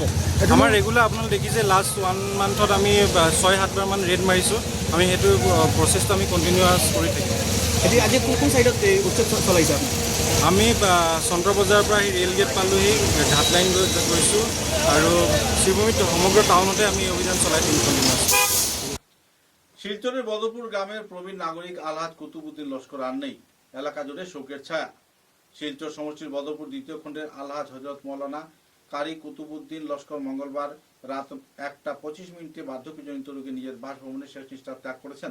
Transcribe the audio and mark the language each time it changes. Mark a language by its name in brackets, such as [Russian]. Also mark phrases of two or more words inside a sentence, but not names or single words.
[Assamese] আমাৰ ৰেগুলাৰ আপোনালোকে দেখিছে [English] last 1 month-ত [Assamese] আমি 6-7বাৰমান ৰেড মাৰিছোঁ। আমি সেইটো প্ৰচেছটো আমি কণ্টিনিউৱাছ কৰি থাকিম। এতিয়া আজি কোন চাইডত উচ্ছেদ চলাইছে? আমি চন্দ্ৰ বজাৰৰ পৰা আহি ৰেল গেট পালোহি, ঘাট লাইন গৈছোঁ আৰু শিৱভূমিত সমগ্ৰ টাউনতে আমি অভিযান চলাই থাকিম কণ্টিনিউৱাছ। [Bangla] শিলচরের বদরপুর গ্রামের প্রবীণ নাগরিক আলহাজ কুতুবুদ্দিন লস্কর আর নেই। এলাকা জুড়ে শোকের ছায়া। শিলচর সমষ্টির বদরপুর দ্বিতীয় খণ্ডের আলহাজ হজরত মৌলানা কারি কুতুবুদ্দিন লস্কর মঙ্গলবার রাত 1:25 বার্ধক্যজনিত রোগে নিজের বাসভবনে শেষ নিঃশ্বাস ত্যাগ করেছেন।